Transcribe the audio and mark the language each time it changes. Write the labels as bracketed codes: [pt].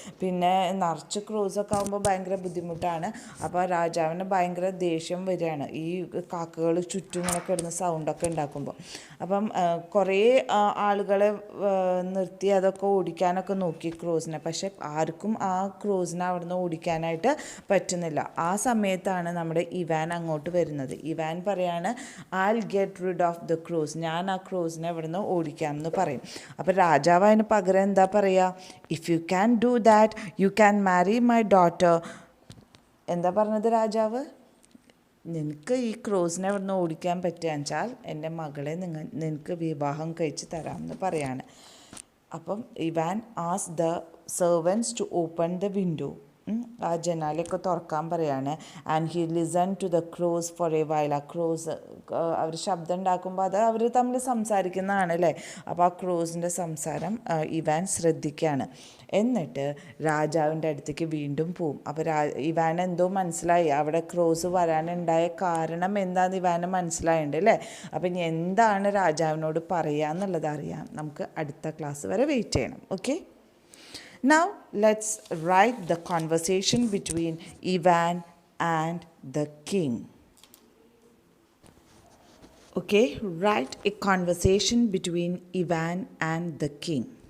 [ml] പിന്നെ നിറച്ച് ക്രോസൊക്കെ ആകുമ്പോൾ ഭയങ്കര ബുദ്ധിമുട്ടാണ്. അപ്പോൾ രാജാവിന് ഭയങ്കര ദേഷ്യം വരികയാണ് ഈ കാക്കകൾ ചുറ്റും ഇങ്ങനെ കിടന്ന് സൗണ്ടൊക്കെ ഉണ്ടാക്കുമ്പോൾ. അപ്പം കുറേ ആളുകളെ നിർത്തി അതൊക്കെ ഓടിക്കാനൊക്കെ നോക്കി ക്രോസിനെ. പക്ഷെ ആർക്കും ആ ക്രോസിനെ അവിടെ നിന്ന് ഓടിക്കാനായിട്ട് പറ്റുന്നില്ല. ആ സമയത്താണ് നമ്മുടെ ഇവാൻ അങ്ങോട്ട് വരുന്നത്. ഇവാൻ പറയാണ്, [en] I'll get rid of the crows. [ml] ഞാൻ ആ ക്രോസിനെ ഇവിടെ നിന്ന് ഓടിക്കാം എന്ന് പറയും. അപ്പോൾ രാജാവ് അതിന് പകരം എന്താ പറയുക? [en] If you can do that you can marry my daughter. [ml] എന്താ പറഞ്ഞത് രാജാവ്? നിനക്ക് ഈ ക്രോസിനെ ഇവിടെ നിന്ന് ഓടിക്കാൻ പറ്റുകയെന്ന് വെച്ചാൽ എൻ്റെ മകളെ നിനക്ക് വിവാഹം കഴിച്ച് തരാമെന്ന് പറയാണ്. [en] അപ്പം Ivan ask the servants to open the window. [ml] ആ ജനാലയൊക്കെ തുറക്കാൻ പറയാണ്. [en] And he listen to the crows for a while. [ml] ആ ക്രോസ് അവർ ശബ്ദം ഉണ്ടാക്കുമ്പോൾ അത് അവർ തമ്മിൽ സംസാരിക്കുന്നതാണ് അല്ലേ. അപ്പോൾ ആ ക്രോസിൻ്റെ സംസാരം ഇവാൻ ശ്രദ്ധിക്കുകയാണ്. എന്നിട്ട് രാജാവിൻ്റെ അടുത്തേക്ക് വീണ്ടും പോവും. അപ്പോൾ ഇവാൻ എന്തോ മനസ്സിലായി, അവിടെ ക്രോസ് വരാനുണ്ടായ കാരണം എന്താണെന്ന് ഇവാന് മനസ്സിലായിട്ടുണ്ട് അല്ലേ. അപ്പം ഇനി എന്താണ് രാജാവിനോട് പറയുക എന്നുള്ളത് അറിയാം. നമുക്ക് അടുത്ത ക്ലാസ് വരെ വെയിറ്റ് ചെയ്യണം. [en] Okay. Now let's write the conversation between Ivan and the king. Okay, write a conversation between Ivan and the king.